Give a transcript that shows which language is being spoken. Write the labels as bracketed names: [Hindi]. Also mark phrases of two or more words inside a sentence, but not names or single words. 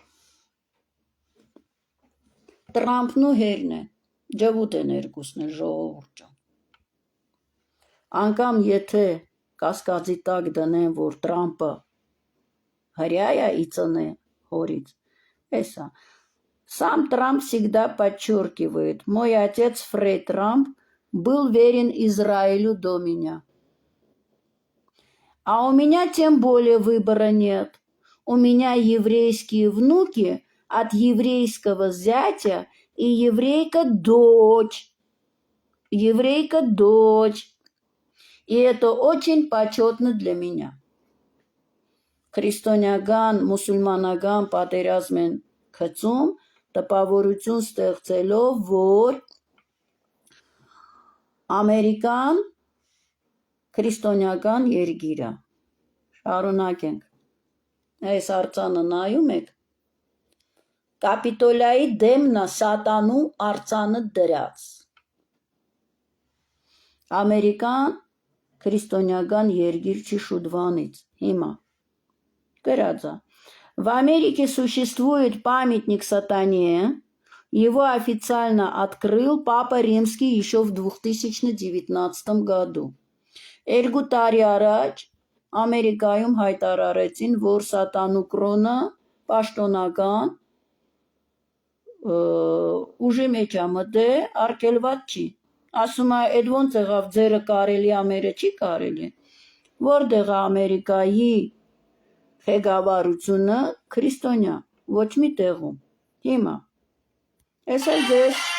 [Armenian] Տրամփն ու հերն է, ջվուտ են երկուսն էլ ժողովուրդ ջան, անգամ եթե կասկածի տակ դնեն, որ Տրամփը հրյա է իծնե հորից, էսա, [Russian] Сам Трамп всегда подчеркивает, мой отец Фред Трамп был верен Израилю до меня. А у меня тем более выбора нет. У меня еврейские внуки от еврейского зятя и еврейка-дочь. Еврейка-дочь. И это очень почетно для меня. [Armenian] Քրիստոնեական, մուսուլմանական պատերազմ են գծում, տպավորություն ստեղծելով, որ Ամերիկան քրիստոնեական երկիր է։ Շարունակենք։ Այս արձանը նայում եք, Կապիտոլիայի դեմն է սատանու արձանը դրած։ Ամերիկան քրիստոնեական երկիր չի շուտվանից, հիմա։ Գրածա. [Russian] В Америке существует памятник сатане, его официально открыл Папа Римский еще в 2019 году. [Armenian] Երկու տարի առաջ Ամերիկայում հայտարարեցին, որ սատանու կրոնը պաշտոնական ուժի մեջ է մտել, արգելված չի, ասում է, այդ ոնց եղավ ձերը կարելի, ամերը չի կարելի։ Որտեղ է Ամերիկայի ղեկավարությունը քրիստոնյա, ոչ մի տեղում։ Հիմա։ Ես էլ ձեզ